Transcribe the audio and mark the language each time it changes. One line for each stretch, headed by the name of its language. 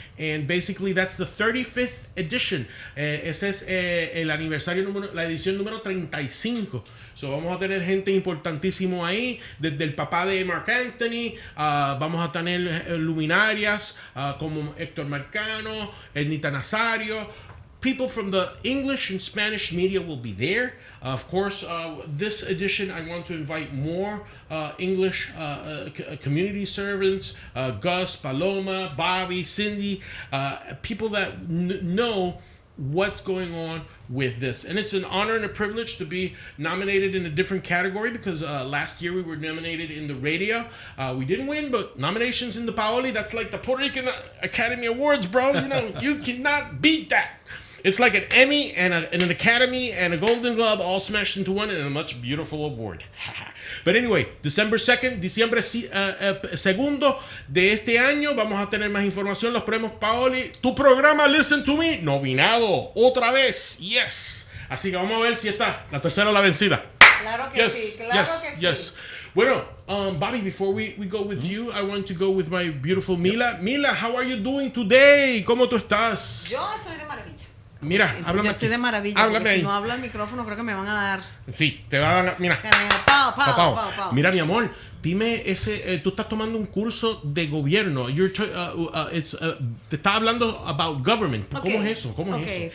English: And basically that's the 35th edition.
Spanish: Ese es el aniversario la edición número 35. So vamos a tener gente importantísimo ahí, desde el papá de Mark Anthony, vamos a tener luminarias como Héctor Marcano, Ednita Nazario.
English: People from the English and Spanish media will be there. Of course, this edition I want to invite more English community servants, Gus, Paloma, Bobby, Cindy, people that know what's going on with this. And it's an honor and a privilege to be nominated in a different category because last year we were nominated in the radio. We didn't win, but nominations in the Paoli, that's like the Puerto Rican Academy Awards, bro. You know, you cannot beat that. It's like an Emmy and an Academy and a Golden Globe all smashed into one in a much beautiful award. But anyway, December 2nd,
Spanish: diciembre segundo de este año, vamos a tener más información. Los premios Paoli. Tu programa
English: Listen to Me,
Spanish: nominado otra vez. Yes. Así que vamos a ver si está la tercera la vencida. Claro que sí, claro que sí.
English: Bueno, Bobby, before we go with you, I want to go with my beautiful Mila. Mila, how are you doing today?
Spanish: ¿Cómo tú estás? Yo estoy de maravilla. Mira, háblame. Yo estoy de maravilla. Háblame Si no habla al micrófono, creo que me van a dar. Sí, te va a dar. Mira. Pau. Mira, mi amor, dime tú estás tomando un curso de gobierno. Te estaba hablando
English: about government.
Spanish: ¿Cómo es eso? ¿Cómo es eso?